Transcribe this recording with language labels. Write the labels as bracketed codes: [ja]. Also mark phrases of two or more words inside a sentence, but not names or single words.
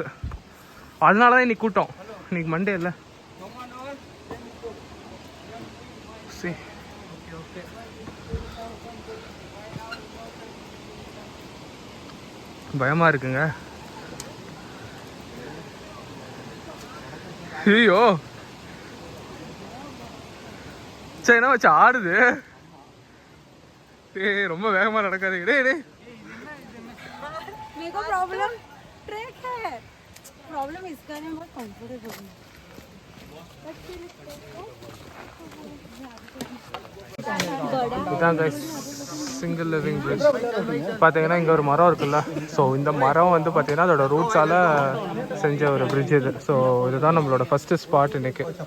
[ta] அதனால தான் இன்னைக்கு கூட்டம். இன்னைக்கு மண்டே இல்லை. சரி, பயமாக இருக்குங்க. ஐயோ சரி, என்ன வச்சு ஆடுது. ரொம்ப வேகமாக நடக்காதீங்க. டே [hi] मेरे को [en] problem track [hi] है, प्रॉब्लम इसका है बहुत कंफर्टेबल है. [ta] இதான் கைஸ் [en] single living bridge. [ta] பார்த்தீங்கன்னா இங்கே ஒரு மரம் இருக்குல்ல. ஸோ இந்த மரம் வந்து பார்த்தீங்கன்னா அதோட ரூட்ஸால் செஞ்ச ஒரு பிரிட்ஜ் இது. ஸோ இதுதான் நம்மளோட [en] first spot [ta] இன்னைக்கு.